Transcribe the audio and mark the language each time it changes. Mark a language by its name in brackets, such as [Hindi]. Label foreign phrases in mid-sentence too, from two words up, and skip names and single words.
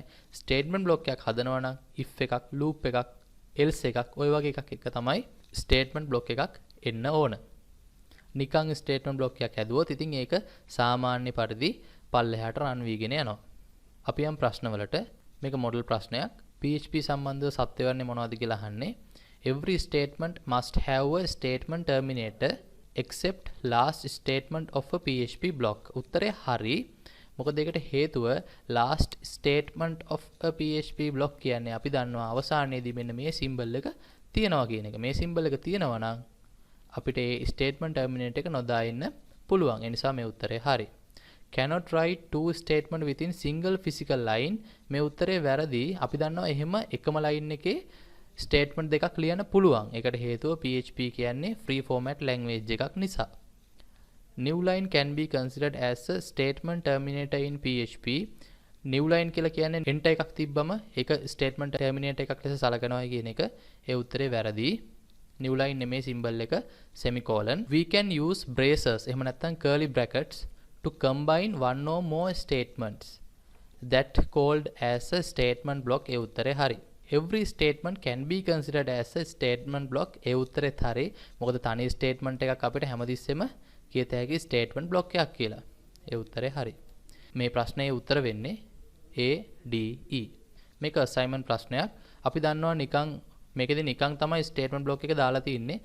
[English] statement block [Sinhala] එකක් හදනවා නම් if එකක්, loop එකක්, else එකක් ඔය වගේ එකක් එක තමයි [English] statement block [Sinhala] එකක් එන්න ඕන. නිකන් [English] statement block [Sinhala] එකක් හැදුවොත් ඉතින් ඒක සාමාන්‍ය පරිදි පල්ලෙහාට රන් වීගෙන යනවා. අපි යම් ප්‍රශ්නවලට මේක මොඩල් ප්‍රශ්නයක් PHP සම්බන්ධව සත්‍යවන්නේ මොනවද කියලා අහන්නේ. [English] Every statement must have a statement terminator except last statement of a PHP block. [Sinhala] උත්තරේ හරි. මොකද ඒකට හේතුව [English] last statement of a PHP block [Sinhala] කියන්නේ අපි දන්නවා අවසානයේදී මෙන්න මේ symbol එක තියනවා කියන එක. මේ symbol එක තියනවා නම් අපිට ඒ [English] statement terminator [Sinhala] එක නොදා ඉන්න පුළුවන්. ඒ නිසා මේ උත්තරේ හරි. [English] Cannot write two statement within single physical line. [Sinhala] මේ උත්තරේ වැරදි. අපි දන්නවා එහෙම එකම line එකේ statement දෙකක් ලියන්න පුළුවන්. ඒකට හේතුව PHP කියන්නේ [English] free format language [Sinhala] එකක් නිසා. [English] New line can be considered as a statement terminator in PHP. New line [Sinhala] කියලා කියන්නේ enter එකක් තිබ්බම ඒක [English] statement terminator [Sinhala] එකක් ලෙස සලකනවා කියන එක. ඒ උත්තරේ වැරදි. [English] new line [Sinhala] නෙමේ symbol එක semicolon. [English] We can use braces [Sinhala] එහෙම නැත්නම් [English] curly brackets to combine one or more statements that called as a statement block. [Sinhala] ඒ උත්තරේ හරි. [English] Every statement can be considered as a statement block. [Sinhala] ඒ උත්තරෙත් හරි. මොකද තනි statement එකක් අපිට හැමතිස්සෙම කියත හැකි [English] statement block [Sinhala] එකක් කියලා. ඒ උත්තරේ හරි. මේ ප්‍රශ්නයේ උත්තර වෙන්නේ A D E. මේක අසයින්මන්ට් ප්‍රශ්නයක්. අපි දන්නවා නිකන් මේකෙදි නිකන් තමයි [English] statement block [Sinhala] එක දාලා තින්නේ.